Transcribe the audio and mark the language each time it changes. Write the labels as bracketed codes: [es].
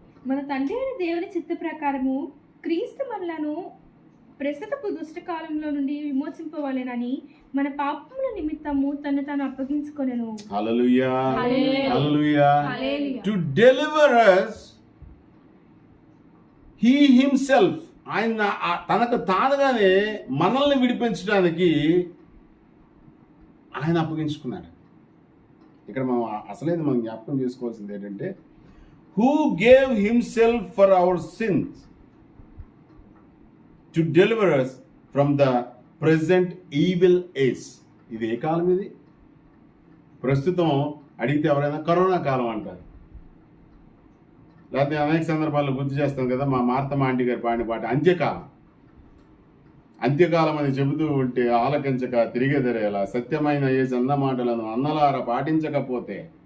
[te] మన తండ్రి అయిన దేవుని చిత్త ప్రకారము క్రీస్తు మనలను ప్రస్తుతపు దుష్టకాలంలో నుండి విమోచింపవలెనని మన పాపముల నిమిత్తము తను తాను అప్పగించుకొనెను. హల్లెలూయా, హల్లెలూయా. హల్లెలూయా. [en] to deliver us, he himself, [te] ఆయన తనకు తానుగానే మనల్ని విడిపించడానికి ఆయన అప్పగించుకున్నాడు. ఇక్కడ మనం అసలైన మనం జ్ఞాపకం చేసుకోవాల్సింది ఏంటంటే, [en] who gave himself for our sins to deliver us from the present evil age. [te] ఇది ఏ కాలం? ఇది ప్రస్తుతం అడిగితే ఎవరైనా కరోనా కాలం అంటారు. లేకపోతే అనేక సందర్భాల్లో గుర్తు చేస్తాం కదా, మా మార్తమ్మ ఆంటీ గారు పాడిన పాట అంత్యకాలం. అంత్యకాలం అని చెబుతూ ఉంటే ఆలకించక తిరిగెదరేలా సత్యమైన ఏ చంద మాటలను అన్నలార పాటించకపోతే.